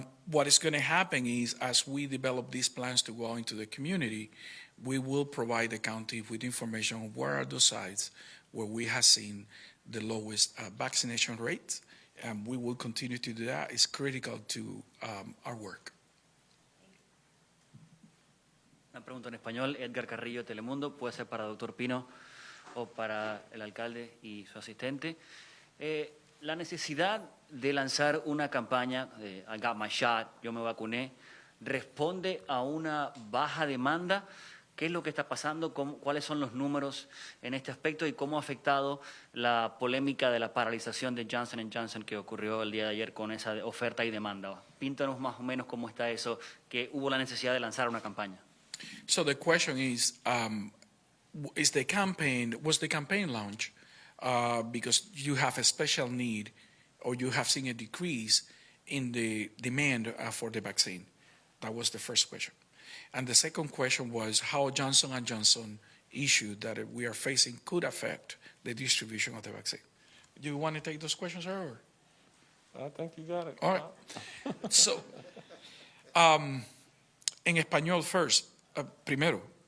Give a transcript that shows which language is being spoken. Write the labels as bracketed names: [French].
[English] What is going to happen is, as we develop these plans to go into the community, we will provide the county with information on where are those sites where we have seen the lowest vaccination rates. We will continue to do that. It's critical to our work. [Spanish] Una pregunta en español, Edgar Carrillo, Telemundo, puede ser para Dr. Pino o para el alcalde y su asistente. La necesidad de lanzar una campaña de [English] I got my shot, [Spanish] yo me vacuné, responde a una baja demanda. ¿Qué es lo que está pasando? ¿Cuáles son los números en este aspecto y cómo ha afectado la polémica de la paralización de Johnson & Johnson que ocurrió el día de ayer con esa oferta y demanda? Píntanos más o menos cómo está eso, que hubo la necesidad de lanzar una campaña. [English] So the question is the campaign launch because you have a special need or you have seen a decrease in the demand for the vaccine? That was the first question. And the second question was how Johnson & Johnson issue that we are facing could affect the distribution of the vaccine. Do you want to take those questions, sir? Or? I think you got it. All right. So, [Spanish] en español [English] first, [Spanish] primero.